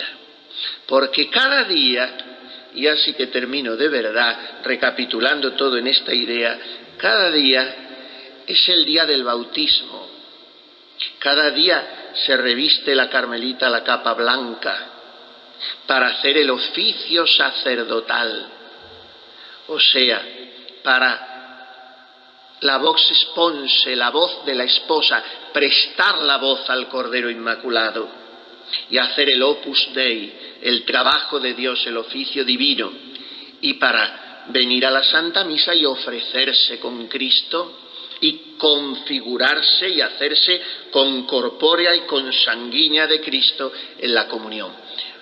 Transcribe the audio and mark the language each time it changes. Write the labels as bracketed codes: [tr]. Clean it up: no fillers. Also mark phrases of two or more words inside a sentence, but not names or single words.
[es] Porque cada día, y así que termino de verdad recapitulando todo en esta idea, cada día es el día del bautismo. Cada día se reviste la carmelita la capa blanca para hacer el oficio sacerdotal. O sea, para la [la] vox sponse, [es] la voz de la esposa, prestar la voz al Cordero Inmaculado y hacer el [la] opus Dei, [es] el trabajo de Dios, el oficio divino, y para venir a la Santa Misa y ofrecerse con Cristo y configurarse y hacerse concorpórea y consanguínea de Cristo en la comunión.